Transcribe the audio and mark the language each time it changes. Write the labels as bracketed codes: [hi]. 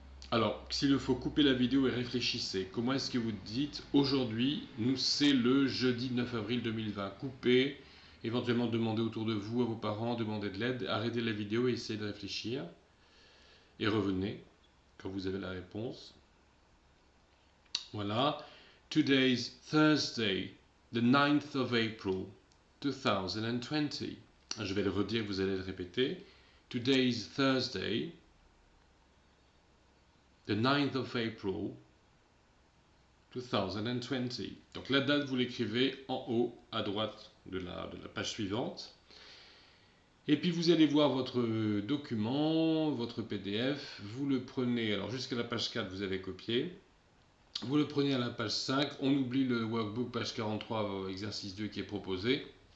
[fr] Alors, s'il faut couper la vidéo et réfléchissez. Comment est-ce que vous dites aujourd'hui, c'est le jeudi 9 avril 2020. Coupez, éventuellement demandez autour de vous, à vos parents, demandez de l'aide, arrêtez la vidéo et essayez de réfléchir. Et revenez quand vous avez la réponse. Voilà. [en] Today's Thursday, the 9th of April, 2020. [fr] Je vais le redire, vous allez le répéter. [en] Today's Thursday, the 9th of April 2020. [fr] Donc la date, vous l'écrivez en haut à droite de la page suivante. Et puis vous allez voir votre document, votre PDF. Vous le prenez, alors jusqu'à la page 4, vous avez copié. Vous le prenez à la page 5. On oublie le workbook, page 43, exercice 2 qui est proposé.